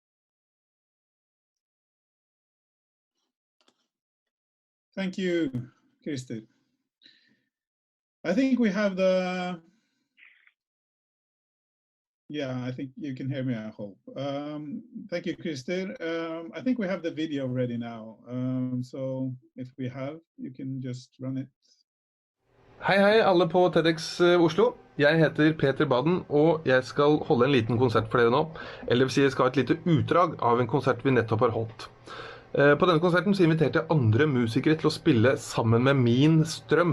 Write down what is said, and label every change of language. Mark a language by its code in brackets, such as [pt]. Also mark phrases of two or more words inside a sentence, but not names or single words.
[en] Thank you, Christer. I think we have the, yeah, I think you can hear me, I hope. Thank you, Christer. I think we have the video ready now. So if we have, you can just run it. [no] Hei, hei alle på TEDx Oslo. Jeg heter Peter Baden, og jeg skal holde en liten konsert for dere nå. Eller vil si, jeg skal ha et lite utdrag av en konsert vi nettopp har holdt. På denne konserten så inviterte jeg andre musikere til å spille sammen med min strøm.